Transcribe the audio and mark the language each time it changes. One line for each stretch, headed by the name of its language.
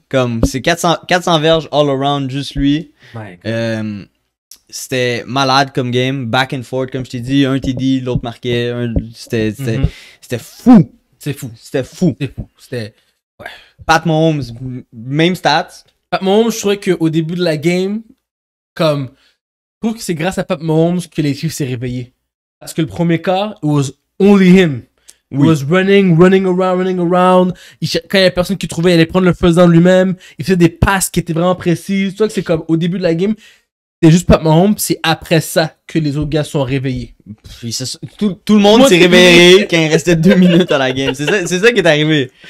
French: Comme, c'est 400 verges
English: all around,
French: juste lui. C'était malade comme game,
English: back and forth,
French: comme je t'ai dit. Un TD, l'autre marquait. C'était fou. C'était fou. Ouais. Pat Mahomes, même stats. Pat Mahomes, je trouvais qu'au début de la game, je trouve que c'est grâce à Pat Mahomes que les Chiefs s'est réveillés. Parce que le premier quart,
English: it was only him. He was running around.
French: Quand il y avait personne qui trouvait, il allait prendre le first down lui-même. Il faisait des passes qui étaient vraiment précises. Tu vois que c'est comme au début de la game, c'est juste Pat Mahomes, c'est après ça que les autres gars sont réveillés. Tout le monde s'est réveillé quand il restait 2 minutes à la game. C'est ça qui est arrivé.